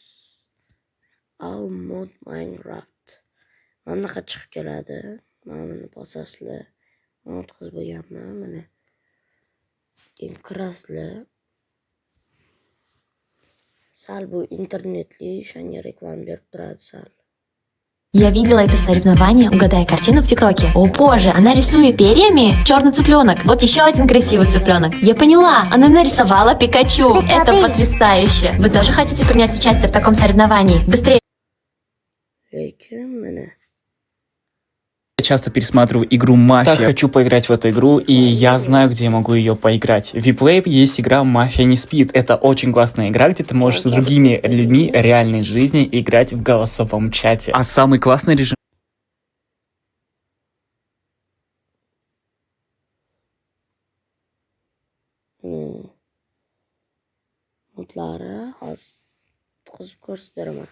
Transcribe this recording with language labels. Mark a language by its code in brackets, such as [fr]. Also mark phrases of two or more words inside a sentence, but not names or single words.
[en] All mod Minecraft. [uz] Anaqa chiqib keladi. Mana buni bosasizlar. Men o'tkazib bo'lganman, mana. Keyin kirasizlar. Sal bu internetli, o'shanga reklama berib turadi sal. [ru] Я видела это соревнование, угадая картину в ТикТоке. О боже, она рисует перьями черный цыпленок. Вот еще один красивый цыпленок. Я поняла, она нарисовала Пикачу. Это потрясающе. Вы тоже хотите принять участие в таком соревновании? Быстрее! Я часто пересматриваю игру «Мафия». Так хочу поиграть в эту игру, и я знаю, где я могу ее поиграть. В Vplay есть игра «Мафия не спит». Это очень классная игра, где ты можешь с другими людьми реальной жизни играть в голосовом чате. А самый классный режим... [uz] Modlari hozir qizib ko'rsatiraman.